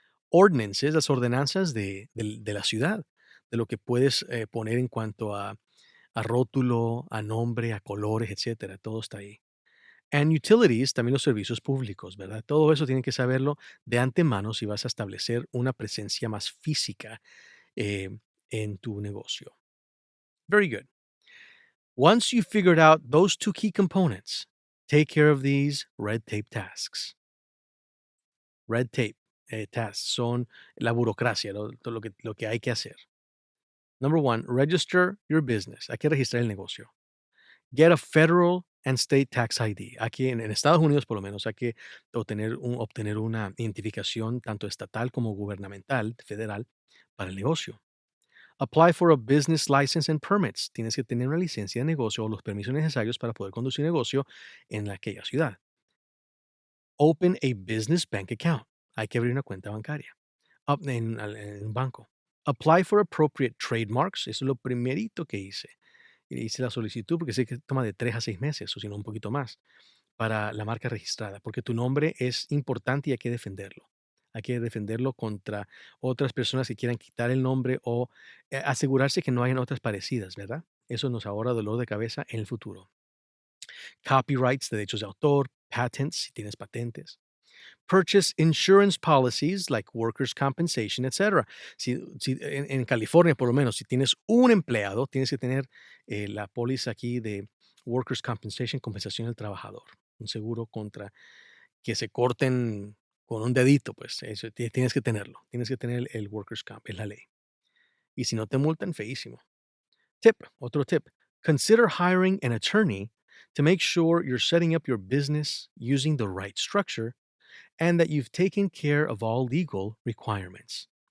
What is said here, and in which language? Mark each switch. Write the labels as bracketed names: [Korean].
[Spanish] Ordinances, las ordenanzas de la ciudad, de lo que puedes poner en cuanto a rótulo, a nombre, a colores, etcétera. Todo está ahí. [English] And utilities, [Spanish] también los servicios públicos, ¿verdad? Todo eso tienen que saberlo de antemano si vas a establecer una presencia más física eh, en tu negocio. [English] Very good. Once you figured out those two key components, take care of these red tape tasks. Red tape tasks [Spanish] son la burocracia, todo lo que hay que hacer. [English] Number one, register your business. [Spanish] Hay que registrar el negocio. [English] Get a federal and state tax ID. [Spanish] Aquí en Estados Unidos, por lo menos, hay que obtener una identificación tanto estatal como gubernamental, federal, para el negocio. [English] Apply for a business license and permits. [Spanish] Tienes que tener una licencia de negocio o los permisos necesarios para poder conducir negocio en aquella ciudad. [English] Open a business bank account. [Spanish] Hay que abrir una cuenta bancaria en un banco. [English] Apply for appropriate trademarks. [Spanish] Eso es lo primerito que hice. Hice la solicitud porque sé que toma de 3 a 6 meses, o si no un poquito más, para la marca registrada, porque tu nombre es importante y hay que defenderlo. Hay que defenderlo contra otras personas que quieran quitar el nombre o asegurarse que no hayan otras parecidas, ¿verdad? Eso nos ahorra dolor de cabeza en el futuro. Copyrights, derechos de autor, patents, si tienes patentes. [English] Purchase insurance policies like workers' compensation, etcétera. [Spanish] En California, por lo menos, si tienes un empleado, tienes que tener la póliza aquí de workers' compensation, compensación al trabajador. Un seguro contra que se corten con un dedito, pues eso tienes que tenerlo. Tienes que tener el workers' comp, es la ley. Y si no te multan, feísimo. Otro tip. [English] Consider hiring an attorney to make sure you're setting up your business using the right structure and that you've taken care of all legal requirements.